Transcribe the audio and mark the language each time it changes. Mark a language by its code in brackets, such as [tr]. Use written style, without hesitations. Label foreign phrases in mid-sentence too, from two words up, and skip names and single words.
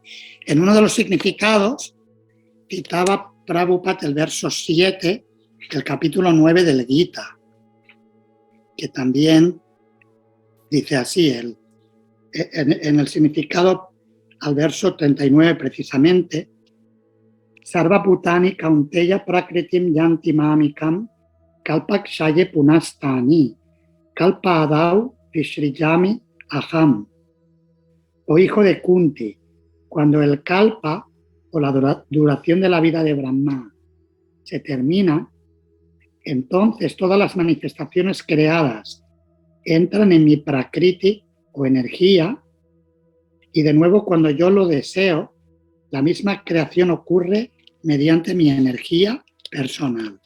[es] En uno de los significados citaba Prabhupada el verso 7 del capítulo 9 del Gita, que también dice así, en el significado al verso 39 precisamente, [sa] Sarva Bhutani Kaunteya Prakritim Yanti Mamikam Kalpak Shaye Punastani Kalpa Adau Vishrijami Aham. [es] O hijo de Kunti, cuando el Kalpa o la duración de la vida de Brahma se termina, entonces todas las manifestaciones creadas entran en mi prakriti o energía y de nuevo cuando yo lo deseo, la misma creación ocurre mediante mi energía personal.